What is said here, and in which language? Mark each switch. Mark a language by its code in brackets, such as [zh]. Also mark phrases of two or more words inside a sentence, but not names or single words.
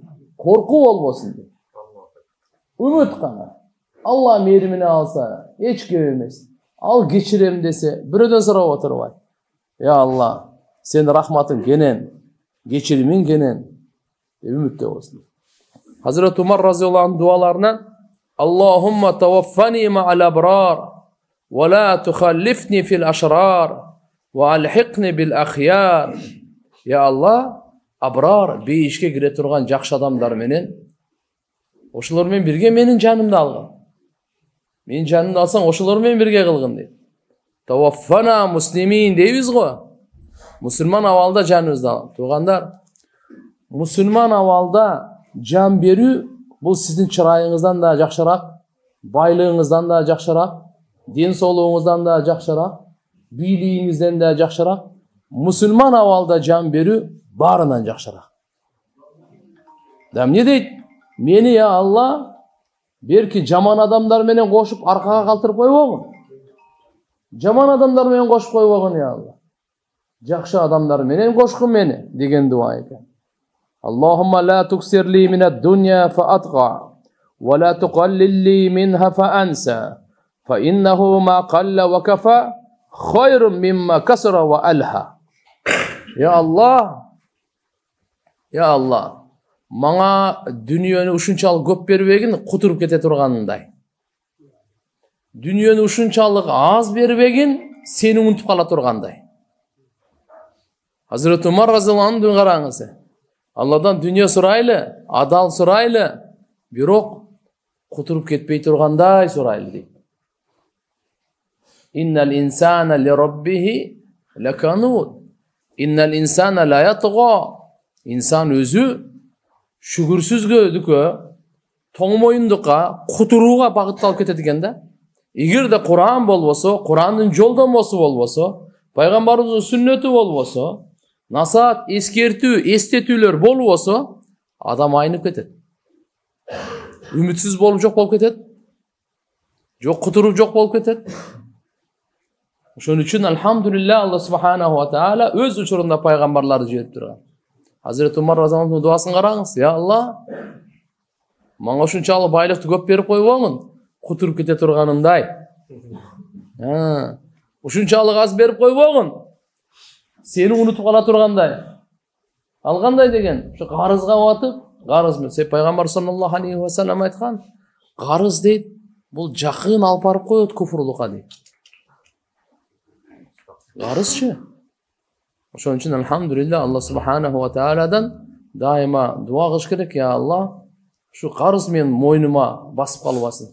[ky] Коркуу болбосун дейт. Үмүт гана. Алла мээримине алса, эч кеп эмес. Ал кечирем десе, бирөөдөн сурап отурбайт. Я Алла, сенин рахматың кенен, кечиримиң кенен, үмүттө болсун. [ar] Hazret Umar razıyallahu anh dualarından اللهم توفني مع الأبرار ولا تخلفني في الأشرار وألحقني بالأخيار. [ky] Я Алла, абрар бейишке кире турган жакшы адамдар менен ошолор менен бирге менин жанымды алгын. Менин жанымды алсаң, ошолор менен бирге кылгын дейт. [ar] توفنا مسلمين [ky] дейбиз го. Мусулман абалда жаныбызды алгын. Туугандар, мусулман абалда жан берүү бул сиздин чырайыңыздан да жакшыраак, байлыгыңыздан да жакшыраак, ден соолугуңуздан да жакшыраак, бийлигиңизден да жакшыраак. Мусулман абалда жан берүү баарынан жакшыраак. Да эмне дейт? Мени, я Алла, берки жаман адамдар менен кошуп аркага калтырып койбогун. Жаман адамдар менен кошуп койбогун, я Алла. Жакшы адамдар менен кошкун мени деген дуа экен. [ar] اللهم لا تكثر لي من الدنيا فأطغى ولا تقلل لي منها فأنسى فإنه ما قل وكفى خير مما كثر وألهى. [ky] Я Алла, я Алла, мага dünyөнү ушунчалык көп бербегин, кутуруп кете турганындай. Dünyөнү ушунчалык аз бербегин, сени унутуп кала тургандай. Hazret Umar [ar] رضي الله عنه [ky] караңыз. Алладан дүйнө сурайлы. адал сурайлы, бирок кутуруп кетпей тургандай сурайлы дейт. [ar] إن الإنسان لربه لكنود. إن الإنسان ليطغى. [ky] Инсан өзү шүгүрсүзгөдүккө, тоңмоюндукка, кутурууга багытталып кетет экен да. Эгерде Куран болбосо, Курандын жолдомосу болбосо, пайгамбарыбыздын сүннөтү болбосо, насаат, эскертүү, эстетүүлөр болбосо, адам айнып кетет. Үмүтсүз болуп жок болуп кетет. Жок кутуруп жок болуп кетет. Ошон үчүн алхамдулилла Алла [ar] سبحانه وتعالى [ky] өз учурунда пайгамбарларды жиберип турган. Хазрети Умар Разияллаху дуасын караңыз. Я Алла, мага ушунчалык байлыкты көп берип койбоңун, кутуруп кете турганымдай. Ушунчалык аз берип койбоңун, сени унутуп кала тургандай. Ал кандай деген? Ушу карызга батып, карыз мен пайгамбар [ar] صلى الله عليه وسلم [ky] айткан, карыз дейт, бул жакын алып барып коет куфурлукка дейт. Карызчы. Ошон үчүн алхамдулилла Алла [ar] سبحانه وتعالى [ky] дайыма дуа кылыш керек. Я Алла, ушу карыз мен мойнума басып калбасын.